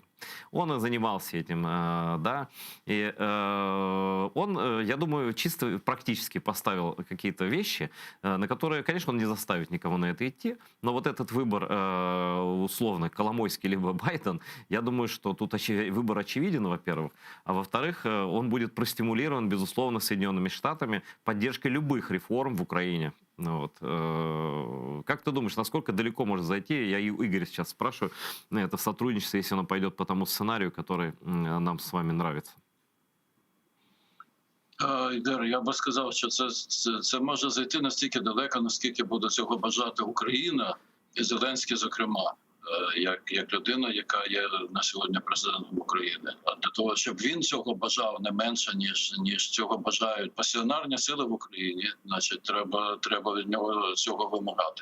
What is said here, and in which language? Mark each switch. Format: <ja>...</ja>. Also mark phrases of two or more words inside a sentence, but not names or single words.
<ru>Он и занимался этим, да, и он, я думаю, чисто практически поставил какие-то вещи, на которые, конечно, он не заставит никого на это идти, но вот этот выбор, условно, Коломойский либо Байден, я думаю, что тут выбор очевиден, во-первых, а во-вторых, он будет простимулирован, безусловно, Соединенными Штатами поддержкой любых реформ в Украине. Ну, вот. Как ты думаешь, насколько далеко может зайти? Я Игоря сейчас спрашиваю, это сотрудничество, если оно пойдет по тому сценарию, который нам с вами нравится.</ru> <uk>Ігор, я би сказав, що це може зайти настільки далеко, наскільки буде цього бажати Україна і Зеленський, зокрема, як людина, яка є на сьогодні президентом України. А для того, щоб він цього бажав не менше, ніж цього бажають пасіонарні сили в Україні, значить, треба від нього цього вимагати.</uk>